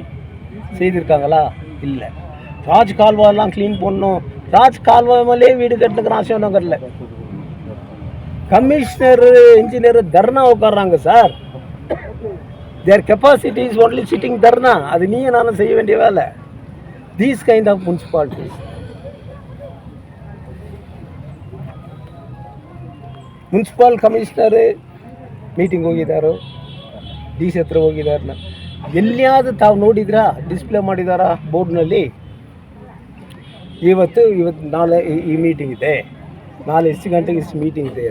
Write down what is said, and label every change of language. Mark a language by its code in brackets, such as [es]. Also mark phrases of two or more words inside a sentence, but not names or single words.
[ta] செய்திருக்காங்களா? இல்லை. ராஜ் கால்வாயெல்லாம் க்ளீன் பண்ணணும். ராஜ் கால்வாய் மேலே வீடு கட்டுறதுக்கு ஆசை நகரில் [en] commissioner engineer [ta] தர்ணா உட்காடுறாங்க சார். [en] Their capacity is only sitting dharna. [ta] அது நீயும் நானும் செய்ய வேண்டிய வேலை. [en] These kind of municipalities. Municipal commissioner meeting [kn] ಹೋಗಿದ್ದಾರೋ, ಡಿ ಸಿ ಹತ್ರ ಹೋಗಿದ್ದಾರನ್ನ ಎಲ್ಲಿಯಾದರೂ ತಾವು ನೋಡಿದ್ರಾ? ಡಿಸ್ಪ್ಲೇ ಮಾಡಿದಾರಾ ಬೋರ್ಡ್ನಲ್ಲಿ? ಇವತ್ತು ನಾಳೆ ಈ ಮೀಟಿಂಗ್ ಇದೆ, ನಾಳೆ ಇಷ್ಟು ಗಂಟೆಗೆ ಇಷ್ಟು ಮೀಟಿಂಗ್ ಇದೆ.